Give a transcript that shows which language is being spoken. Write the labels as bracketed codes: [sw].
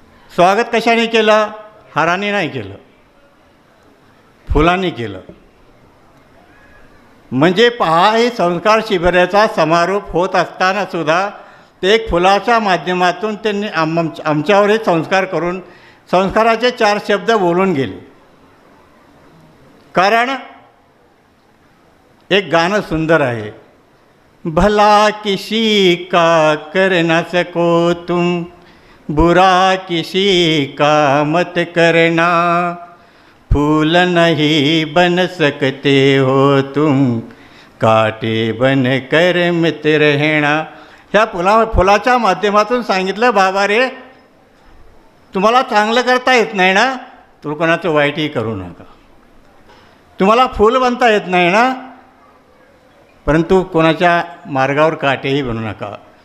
[mr] स्वागत कशाने केलं? हाराने नाही केलं, फुलांनी केलं. म्हणजे पहा, हे संस्कार शिबिराचा समारोप होत असताना सुद्धा ते एक फुलाच्या माध्यमातून त्यांनी आमच्यावर हे संस्कार करून संस्काराचे 4 शब्द बोलून गेले. कारण एक गाणं सुंदर आहे, [hi] भला किसी का कर न सको तुम, बुरा किसी का मत करना, फूल नहीं बन सकते हो तुम, काटे बन कर मित्र रहना. [mr] ह्या फुलाच्या माध्यमातून सांगितलं, बाबा रे, तुम्हाला चांगलं करता येत नाही ना, तर कोणाचं वाईटही करू नका. तुम्हाला फूल बनता येत नाही ना, परंतु कोणाच्या मार्गावर काटेही बनू नका.